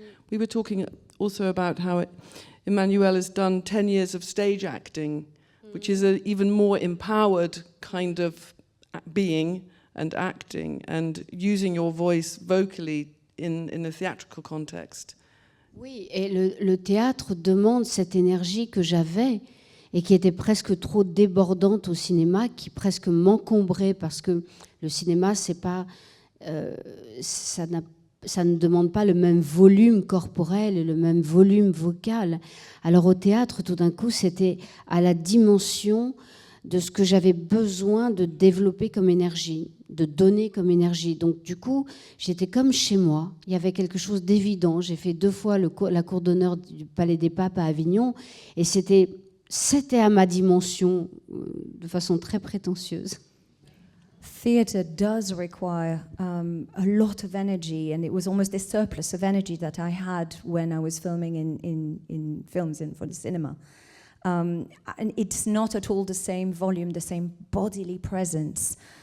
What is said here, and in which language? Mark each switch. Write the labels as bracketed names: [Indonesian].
[English] We were talking also about how Emmanuelle has done 10 years of stage acting, which is an even more empowered kind of being and acting and using your voice vocally in a theatrical context. [French] Oui, et le théâtre demande cette énergie que j'avais et qui était presque trop débordante au cinéma, qui presque m'encombrait parce que le cinéma, c'est pas, ça ne demande pas le même volume corporel et le même volume vocal. Alors au théâtre, tout d'un coup, c'était à la dimension de ce que j'avais besoin de développer comme énergie, de donner comme énergie. Donc du coup, j'étais comme chez moi. Il y avait quelque chose d'évident. J'ai fait 2 fois la cour d'honneur du Palais des Papes à Avignon et c'était à ma dimension de façon très prétentieuse. [English] Theatre does require a lot of energy, and it was almost this surplus of energy that I had when I was filming in films for the cinema. And it's not at all the same volume, the same bodily presence.